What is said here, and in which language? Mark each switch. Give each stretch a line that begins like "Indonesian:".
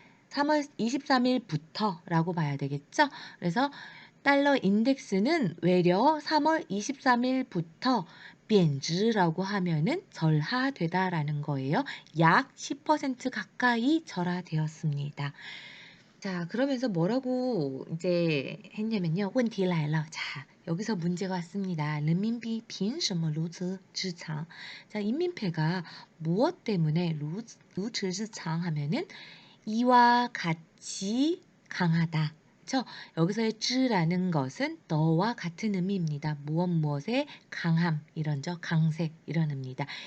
Korean: 3월 23일부터라고 봐야 되겠죠? 그래서 달러 인덱스는 외려 3월 23일부터
Chinese: 贬值
Korean: 라고 하면은 절하되다라는 거예요. 약 10% 가까이 절하되었습니다. 자, 그러면서 뭐라고 이제 했냐면요.
Chinese: 问题来了.
Korean: 자, 여기서 문제가 왔습니다.
Chinese: 른민비 凭什么如此之强?
Korean: 자, 인민폐가 무엇 때문에
Chinese: 如此之强
Korean: 하면은 이와 같이 강하다. 그렇죠? 여기서의 즈라는 것은 너와 같은 의미입니다. 무엇의 강함 이런죠. 강세 이런 의미입니다.